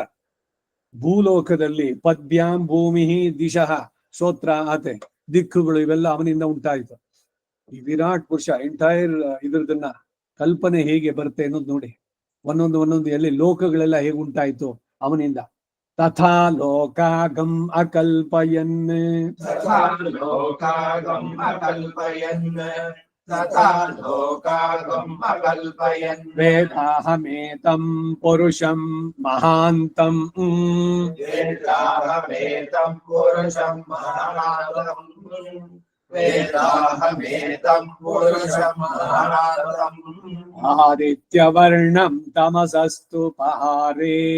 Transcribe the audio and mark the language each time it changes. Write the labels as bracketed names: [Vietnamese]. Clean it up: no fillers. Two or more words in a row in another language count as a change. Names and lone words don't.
[Kannada] ಭೂಲೋಕದಲ್ಲಿ [Sanskrit] ಪದ್ಭ್ಯಾಂ ಭೂಮಿ ದಿಶಃ ಶ್ರೋತ್ರ [Kannada] ಆತೆ ದಿಕ್ಕುಗಳು ಇವೆಲ್ಲ ಅವನಿಂದ ಉಂಟಾಯ್ತು. ಈ ವಿರಾಟ್ ಪುರುಷ ಎಂಟೈರ್ ಇದ್ರದನ್ನ ಕಲ್ಪನೆ ಹೇಗೆ ಬರುತ್ತೆ ಅನ್ನೋದು ನೋಡಿ. ಒಂದೊಂದು ಎಲ್ಲಿ ಲೋಕಗಳೆಲ್ಲ ಹೇಗೆ ಉಂಟಾಯ್ತು ಅವನಿಂದ. [Sanskrit] ತಥಾ ಲೋಕಾಗಂ ಅಕಲ್ಪಯನ್ ವೇದಾಹಮೇತಂ ಪುರುಷಂ ಮಹಾಂತಂ ಆದಿತ್ಯವರ್ಣಂ ತಮಸಸ್ತು ಪಹಾರೇ